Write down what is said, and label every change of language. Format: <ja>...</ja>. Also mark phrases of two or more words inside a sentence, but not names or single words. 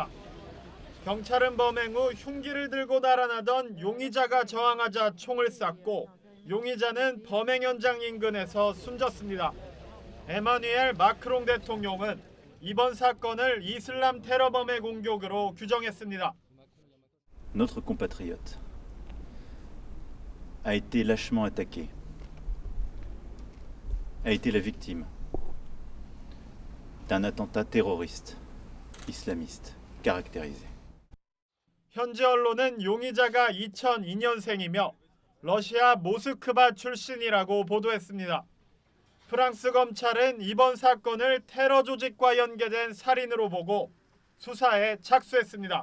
<ko>경찰은 범행 후 흉기를 들고 달아나던 용의자가 저항하자 총을 쐈고 용의자는 범행 현장 인근에서 숨졌습니다. 에마뉘엘 마크롱 대통령은 이번 사건을 이슬람 테러범의 공격으로 규정했습니다.</ko> <fr>Notre compatriote a été lâchement attaqué. a été la victime d'un attentat terroriste islamiste caractérisé.</fr> <ko>현지 언론은 용의자가 2002년생이며 러시아 모스크바 출신이라고 보도했습니다. 프랑스 검찰은 이번 사건을 테러 조직과 연계된 살인으로 보고 수사에 착수했습니다.</ko>